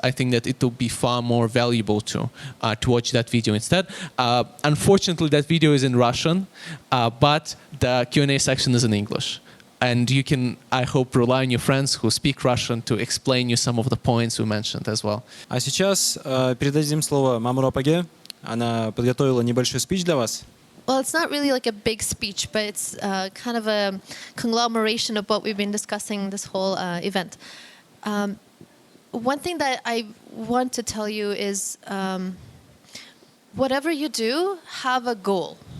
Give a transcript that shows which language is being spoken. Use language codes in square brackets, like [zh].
[en] I think that it will be far more valuable to watch that video instead. Unfortunately, that video is in Russian, but the Q&A section is in English. And you can, I hope, rely on your friends who speak Russian to explain you some of the points we mentioned as well. [ru] А сейчас передадим слово Mamura Паге. Она подготовила небольшой спич для вас. [en] Well, it's not really like a big speech, but it's kind of a conglomeration of what we've been discussing this whole event. One thing that I want to tell you is whatever you do, have a goal.